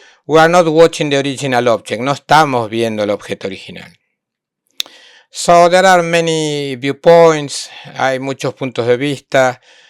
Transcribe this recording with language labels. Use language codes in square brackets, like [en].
[en] We are not watching the original object. [es] No estamos viendo el objeto original. [en] So, there are many viewpoints. [es] Hay muchos puntos de vista.